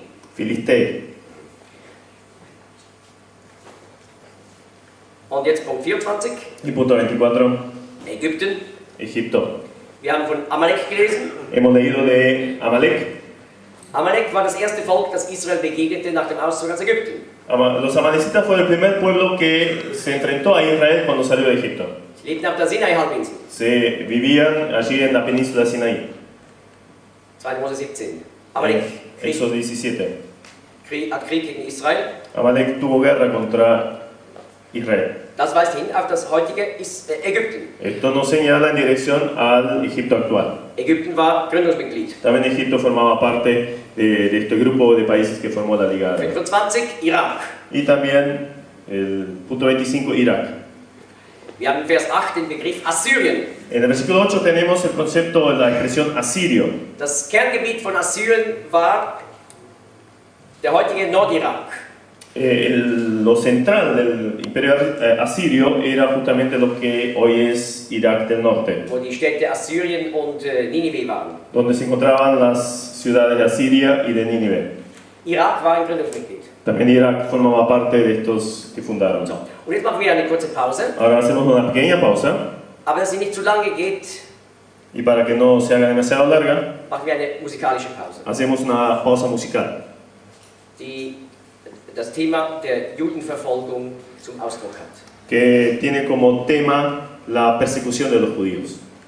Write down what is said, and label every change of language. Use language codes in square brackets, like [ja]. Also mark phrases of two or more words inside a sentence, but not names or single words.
[es] Filisteo. [de] Und jetzt Punkt 24, [es] Y punto 24, [de] Ägypten. [es] Egipto. [de] Wir haben von Amalek gelesen. [es] Hemos leído de Amalek. [de] Amalek war das erste Volk, das Israel begegnete nach dem Auszug aus Ägypten. [es] Los amalecitas fue el primer pueblo que se enfrentó a Israel cuando salió de Egipto. [de] Sie lebten auf der Sinai-Halbinsel. [es] Se vivían allí en la península de Sinaí. [de] 2. Mose 17. Amalek [es] Éxodo 17. [de] hat Krieg gegen Israel. [es] Amalek tuvo guerra contra Israel. [de] Das weist hin auf das heutige Ägypten. [es] Esto nos señala en dirección al Egipto actual. [de] Ägypten war Gründungsmitglied. [es] También Egipto formaba parte de este grupo de países que formó la Liga Árabe. [de] 25, Irak. [es] Y también el punto 25, Irak. [de] Wir haben in Vers 8 den Begriff Assyrien. [es] En el versículo 8 tenemos el concepto, la expresión asirio. [de] Das Kerngebiet von Assyrien war der heutige Nordirak. [es] Lo central del imperio asirio era justamente lo que hoy es Irak del norte, [de] Wo die Städte Assyrien und Ninive waren. [es] donde se encontraban las ciudades de Asiria y de Nínive. [de] Irak war ein Gründungsmitglied. [es] También Irak formaba parte de estos que fundaron. [de] So, und jetzt machen wir eine kurze Pause, [es] Ahora hacemos una pequeña pausa [de] aber dass sie nicht zu lange geht, [es] y para que no se haga demasiado larga, [de] machen wir eine musikalische Pause, [es] hacemos una pausa musical [de] die das Thema der Judenverfolgung zum Ausdruck hat. [es] que tiene como tema la persecución de los judíos.